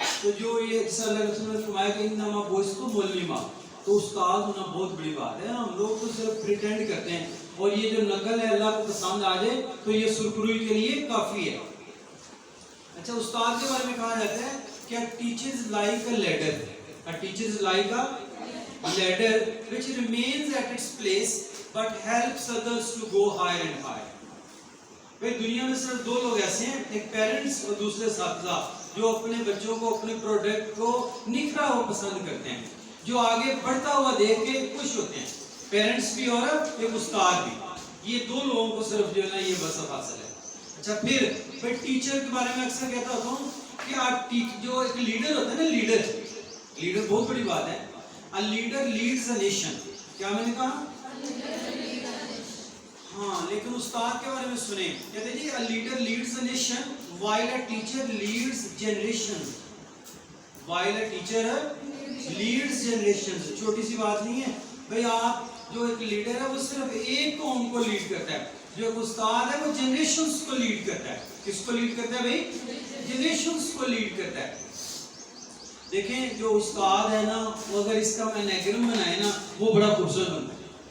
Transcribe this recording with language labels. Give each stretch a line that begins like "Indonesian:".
Urdu: تو جو یہ جس اللہ کے رسول نے فرمایا کہ
Arabic: انما بعثت معلما,
Urdu: تو استاد ہونا بہت بڑی بات ہے. ہم لوگ تو صرف پریٹینڈ کرتے ہیں, اور یہ جو نقل ہے اللہ کو پسند آ جائے تو یہ سرخروئی کے لیے کافی ہے. اچھا, استاد کے بارے میں کہا جاتا ہے کہ
English: teacher is like a ladder. A teacher is like a ladder which remains at its place but helps others to go higher and higher.
Urdu: بھئی دنیا میں صرف دو لوگ ایسے ہیں, ایک پیرنٹس اور دوسرے اساتذہ, جو اپنے بچوں کو, اپنے پروڈکٹ کو نکھرا ہوا پسند کرتے ہیں, جو آگے بڑھتا ہوا دیکھ کے خوش ہوتے ہیں. پیرنٹس بھی اور ایک استاد بھی. یہ دو لوگوں کو صرف جو ہے نا یہ وصف حاصل ہے. اچھا, پھر بھئی ٹیچر کے بارے میں اکثر کہتا ہوتا ہوں کہ آپ جو ایک لیڈر ہوتا ہے نا, لیڈر بہت بڑی بات ہے.
English: A leader leads a nation.
Urdu: کیا میں نے کہا؟ ہاں, لیکن استاد کے بارے میں سنیں, کہتے ہیں جی
English: a leader leads a nation while a teacher leads generations. While a teacher leads generations.
Urdu: چھوٹی سی بات نہیں ہے بھئی. آپ جو ایک لیڈر ہے وہ صرف ایک قوم کو لیڈ کرتا ہے, جو ایک استاد ہے وہ جنریشنز کو لیڈ کرتا ہے. کس کو لیڈ کرتا ہے بھئی؟ جنریشنز کو لیڈ کرتا ہے. دیکھیں جو استاد ہے نا, وہ اگر اس کا انیگرام بنائے نا, وہ بڑا خوبصورت بنتا ہے.